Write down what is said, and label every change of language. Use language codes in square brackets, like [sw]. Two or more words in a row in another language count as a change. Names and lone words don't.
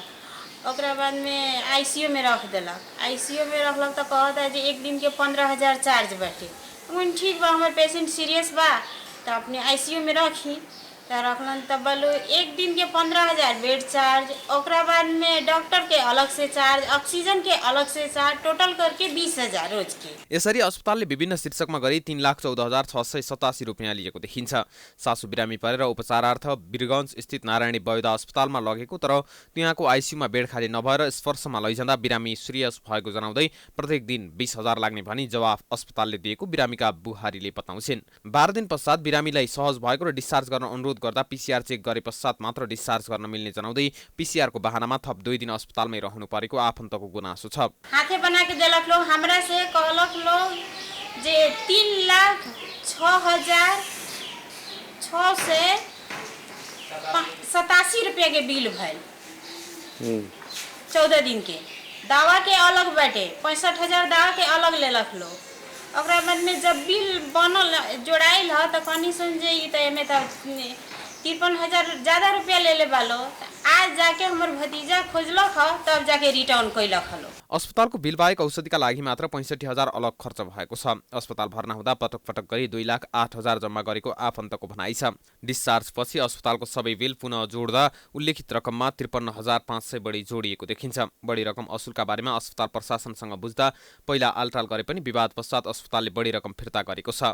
[bho] ओकरा बाद में आईसीयू में रख दिलक। आईसीयू में रखलक तो कहता है जो 1 दिन के 15,000 चार्ज बाटे। ठीक बा हमारे पेशेंट सीरियस बा तो अपने आईसीयू में रखी तो रखलन तब बोलो 1 दिन के 15,000 बेड चार्ज। ओकरा बाद में डॉक्टर के अलग से चार्ज, ऑक्सीजन के अलग से चार्ज, टोटल करके 20,000 रोज के। [ne] यसरी अस्पतालले विभिन्न शीर्षकमा गरी 3,14,687 रुपियाँ लिएको देखिन्छ। सासु बिरामी परेर उपचारार्थ वीरगञ्ज स्थित नारायणी वैद्य अस्पतालमा लगेको तर त्यहाँको आइसियुमा बेड खाली नभएर स्पर्शमा लैजाँदा बिरामी सिरियस भएको जनाउँदै प्रत्येक दिन 20,000 लाग्ने भनी जवाफ अस्पतालले दिएको बिरामीका बुहारीले बताउँछिन्। 12 दिन पश्चात बिरामीलाई सहज भएको र डिस्चार्ज गर्न अनुरोध गर्दा पीसीआर चेक गरे पश्चात मात्र डिस्चार्ज गर्न मिल्ने जनाउँदै पीसीआर को बहानामा थप 2 दिन अस्पतालमै रहनु परेको आफन्तको गुनासो छ। [bho] हाथे बना के देलक लोग हमरा से कहलक लोग जे 3,06,87 रुपया के बिल भइल 14 दिन के। दवा के अलग बाटे 65,000 दवा के अलग लेलक लोग। ओकरा बाद में जब बिल बनल जोड़ाइल ह तो कनी समझे ई तो एमे तो 53,000 ज्यादा रुपया ले बालो। आज जाके हमर भतीजा खोजलक ह तब जाके रिटर्न कैलक हलो। [ne] अस्पतालको बिल बाहेक औषधिका लागि मात्र 65,000 अलग खर्च भएको छ। अस्पताल भर्ना हुँदा पटक पटक गरी 2,08,000 जम्मा गरेको आफन्तको भनाइ छ। डिस्चार्ज पछि अस्पतालको सबै बिल पुनः जोड्दा उल्लेखित रकममा 53,500 बढी जोडिएको देखिन्छ। बढी रकम असुलका बारेमा अस्पताल प्रशासनसँग बुझ्दा पहिला आलटाल गरे पनि विवाद पश्चात अस्पतालले बढी रकम फिर्ता गरेको छ।